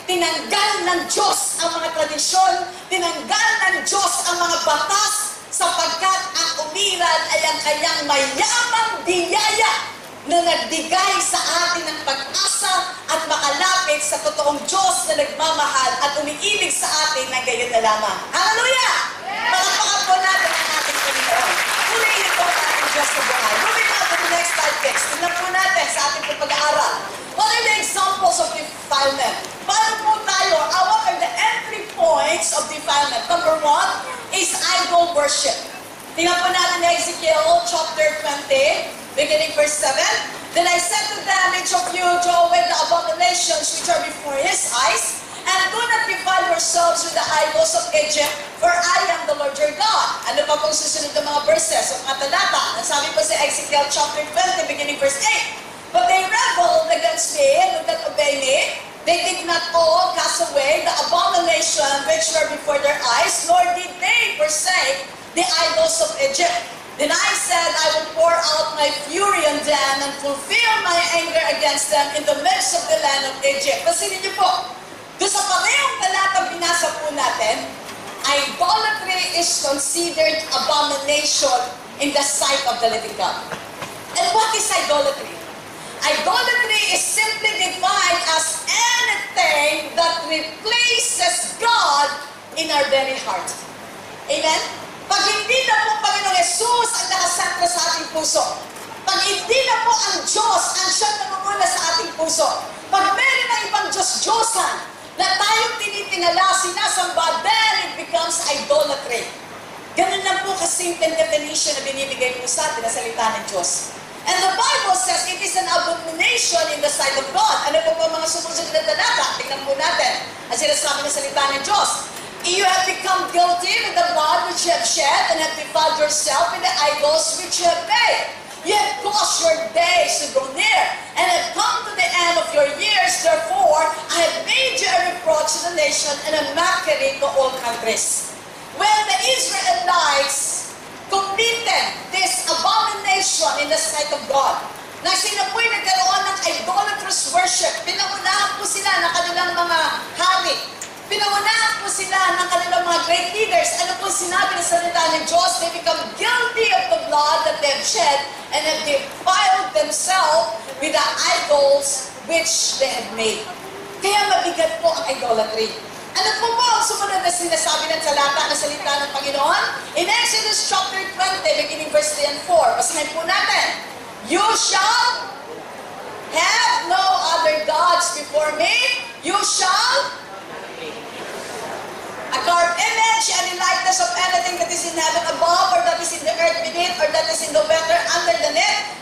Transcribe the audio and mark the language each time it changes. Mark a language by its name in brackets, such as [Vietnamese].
[Filipino] Tinanggal ng Diyos ang mga tradisyon, tinanggal ng Diyos ang mga batas, sapagkat ang umiral ay ang kanyang mayamang biyaya na nagbigay sa atin ng pag-asa at makalapit sa totoong Diyos na nagmamahal at umiibig sa atin na gayon na lamang. Hallelujah! Palakpakan po natin ang ating Panginoon. Purihin po ang ating Diyos sa buhay. [English] Moving on to the next slide text. [Filipino] Tignan po natin sa ating pag-aaral. [English] What are the examples of defilement? [Filipino] Paano po tayo? [English] What are the entry points of defilement? Number 1 is idol worship. [Filipino] Tingnan po natin na [English] Ezekiel chapter 20. Beginning verse 7, then I said to them, each of you throw away the abominations which are before his eyes, and do not defile yourselves with the idols of Egypt, for I am the Lord your God. [Filipino] Ano pa pong susunod ng mga verses o mga talata? Nasabi po sa [English] Ezekiel chapter 20, beginning verse 8, but they rebelled against me and would not obey me. They did not all cast away the abomination which were before their eyes, nor did they forsake the idols of Egypt. Then I said, I will pour out my fury on them and fulfill my anger against them in the midst of the land of Egypt. [Filipino] Pansinin niyo po, doon sa parehong talatang binasa po natin, [English] idolatry is considered abomination in the sight of the living God. And what is idolatry? Idolatry is simply defined as anything that replaces God in our very heart. Amen? [Filipino] Pag hindi na po Panginoong Hesus ang nakasentro sa ating puso, pag hindi na po ang Diyos ang siyang namumula sa ating puso, pag meron ng ibang Diyos-Diyosan na tayong tinitingala, sinasamba, [English] then it becomes idolatry. [Filipino] Ganun lang po kasimpleng definition na binibigay po sa atin na salita ng Diyos. [English] And the Bible says it is an abomination in the sight of God. [Filipino] Ano po po mga sumusunod na talata? Tingnan po natin ang sinasabi ng salita ng Diyos. [English] You have become guilty with the blood which you have shed and have defiled yourself with the idols which you have made. You have caused your days to go near and have come to the end of your years. Therefore, I have made you a reproach to the nation and a mockery to all countries. When the Israelites committed this abomination in the sight of God, [Filipino] na sila po'y nagkaroon ng idolatrous worship, pinangunahan po sila ng kanilang mga hari. Pinangunahan po sila ng kanilang mga great leaders. Ano po sinabi ng salita ng Diyos? [English] They become guilty of the blood that they have shed and have defiled themselves with the idols which they have made. [Filipino] Kaya mabigat po ang idolatry. Ano po po ang sumunod na sinasabi ng talata na salita ng Panginoon? [English] In Exodus chapter 20, beginning verse 3 and 4, [Filipino] basahin po natin. [English] You shall have no other gods before me. You shall a carved image and the likeness of anything that is in heaven above, or that is in the earth beneath, or that is in the water under the net.